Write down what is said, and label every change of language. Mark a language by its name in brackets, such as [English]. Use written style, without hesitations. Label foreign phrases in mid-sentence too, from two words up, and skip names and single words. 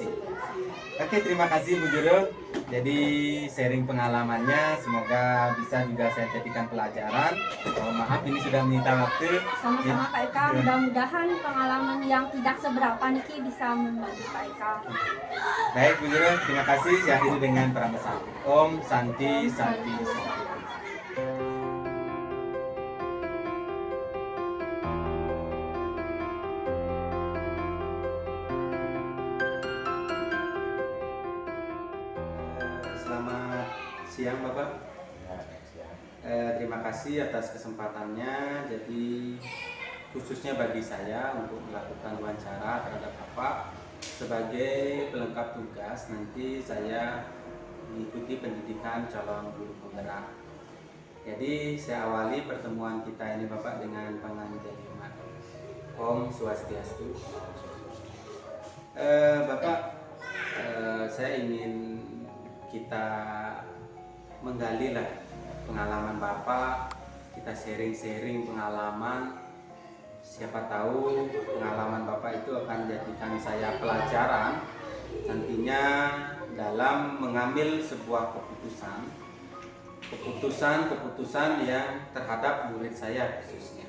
[Indonesian] Oke, terima kasih Bu Juru. Jadi sharing pengalamannya, semoga bisa juga saya jadikan pelajaran. Oh, maaf ini sudah menyita waktu. Sama-sama Kak Eka, mudah-mudahan pengalaman yang tidak seberapa Niki bisa membantu Kak Eka. Baik Bu Juru, terima kasih. Saya akhiri dengan pramasam. [Balinese] Om Santi Santi Santi. [Indonesian] Selamat siang Bapak. Terima kasih atas kesempatannya. Jadi khususnya bagi saya untuk melakukan wawancara terhadap Bapak sebagai pelengkap tugas, nanti saya mengikuti pendidikan calon guru penggerak. Jadi saya awali pertemuan kita ini Bapak dengan panganjaliman. [Balinese] Om Swastiastu. [Indonesian] Bapak, saya ingin kita menggali lah pengalaman Bapak, kita sharing-sharing pengalaman. Siapa tahu pengalaman Bapak itu akan jadikan saya pelajaran nantinya dalam mengambil sebuah keputusan yang terhadap murid saya khususnya.